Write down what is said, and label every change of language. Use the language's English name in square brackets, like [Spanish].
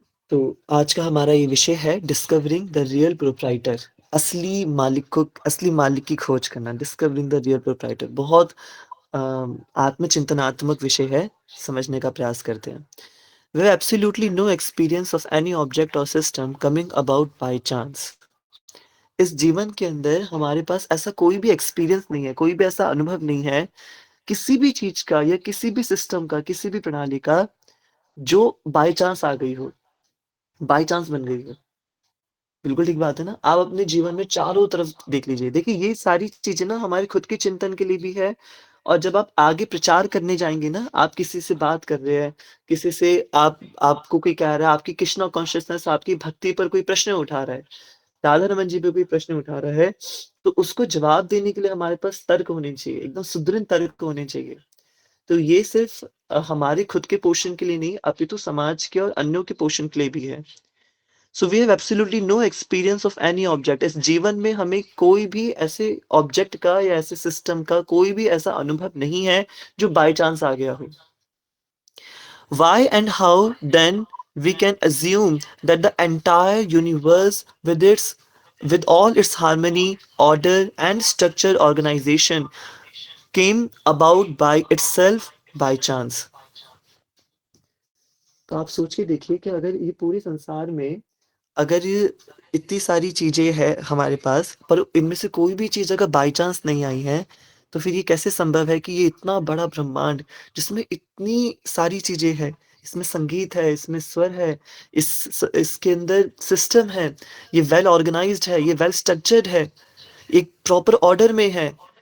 [Hindi] तो आज का हमारा ये विषय है [English] Discovering the real proprietor. [Hindi] असली मालिक की खोज करना, [English] Discovering the real proprietor. [Hindi] बहुत आत्मचिंतनात्मक विषय है, समझने का प्रयास करते हैं। [English] We have absolutely no experience of any object or system coming about by chance. [Hindi] इस जीवन के अंदर हमारे पास ऐसा कोई भी एक्सपीरियंस नहीं है, कोई भी ऐसा अनुभव नहीं है, किसी भी चीज़ का या किसी भी सिस्टम का, किसी भी प्रणाली का, जो बाय चांस आ गई हो, बाय चांस बन गई हो। बिल्कुल ठीक बात है ना? आप अपने जीवन में चारों तरफ देख लीजिए। देखिए, ये सारी चीज़ें ना हमारे खुद के चिंतन के लिए भी है और जब आप आगे प्रचार करने जाएँगे ना, आप किसी से बात कर रहे हैं, किसी से आपको कोई कह रहा है, आपकी कृष्णा कॉन्शसनेस आपकी भक्ति पर कोई प्रश्न उठा रहा है, राधा-रमन जी पे कोई प्रश्न उठा रहा है, तो उसको जवाब देने के लिए हमारे पास तर्क होने चाहिए, एकदम सुदृढ़ तर्क होने चाहिए। तो ये सिर्फ़ हमारे खुद के पोषण के लिए नहीं, अपितु समाज के और अन्यों के पोषण के लिए भी है। [English] So we have absolutely no experience of any object. [Hindi] इस जीवन में हमें कोई भी ऐसे ऑब्जेक्ट का या ऐसे सिस्टम का कोई भी ऐसा अनुभव नहीं है जो बाय चांस आ गया हो। [English] Why and how then we can assume that the entire universe with all its harmony, order and structure organization came about by itself by chance. [Hindi] तो आप सोच के देखिए कि अगर ये पूरे संसार में अगर ये इतनी सारी चीज़ें हैं हमारे पास, पर इनमें से कोई भी चीज़ अगर बाय चांस नहीं आई है, तो फिर ये कैसे संभव है कि ये इतना बड़ा ब्रह्मांड, जिसमें इतनी सारी चीज़ें हैं, इसमें संगीत है, इसमें स्वर है, इसके अंदर सिस्टम है, ये वेल ऑर्गनाइज़्ड है, ये वेल स्ट्रक्चर्ड है, एक प्रॉपर ऑर्डर में है।